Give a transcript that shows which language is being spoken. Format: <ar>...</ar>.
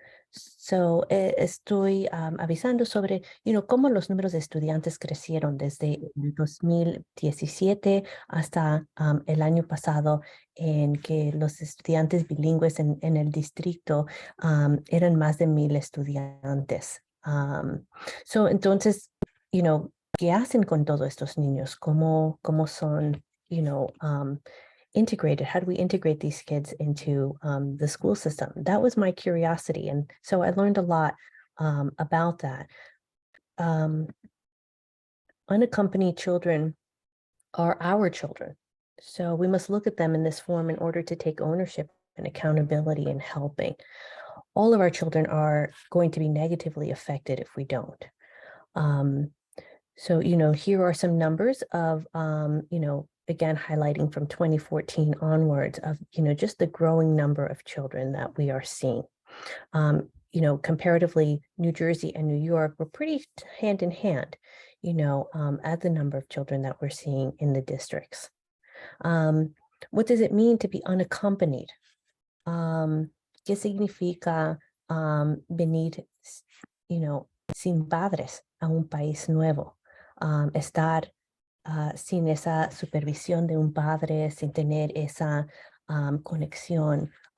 <es>So estoy avisando sobre, cómo los números de estudiantes crecieron desde el 2017 hasta el año pasado, en que los estudiantes bilingües en el distrito eran más de 1,000 estudiantes. Entonces, ¿qué hacen con todos estos niños? ¿Cómo son, integrated?</es> <en>How do we integrate these kids into the school system? That was my curiosity. And so I learned a lot about that. Unaccompanied children are our children. So we must look at them in this form in order to take ownership and accountability in helping. All of our children are going to be negatively affected if we don't. So, here are some numbers of, again, highlighting from 2014 onwards of, just the growing number of children that we are seeing. Comparatively, New Jersey and New York were pretty hand in hand, at the number of children that we're seeing in the districts. What does it mean to be unaccompanied?</en> <es>¿Qué significa venir, sin padres a un país nuevo? Estar sin esa supervisión de un padre, sin tener esa conexión</es>